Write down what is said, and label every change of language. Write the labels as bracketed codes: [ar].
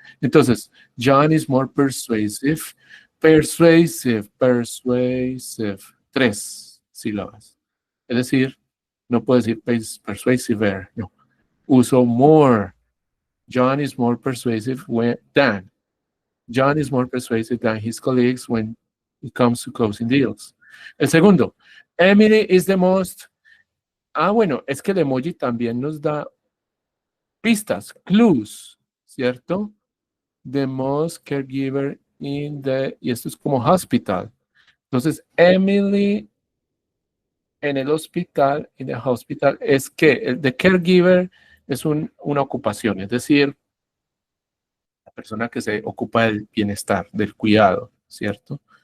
[en] Entonces, John is more persuasive. Persuasive, persuasive. [es] 3 sílabas. Es decir, no puedo decir persuasive, no. Uso more. [en] John is more persuasive than. John is more persuasive than his colleagues when it comes to closing deals. [es] El segundo, [en] Emily is the most. [es] Bueno, es que el emoji también nos da pistas, clues, ¿cierto? [en] The most caregiver in the, [es] y esto es como hospital. Entonces, Emily en el hospital, en el hospital, es que el de caregiver es una ocupación, es decir, la persona que se ocupa del bienestar, del cuidado, ¿cierto?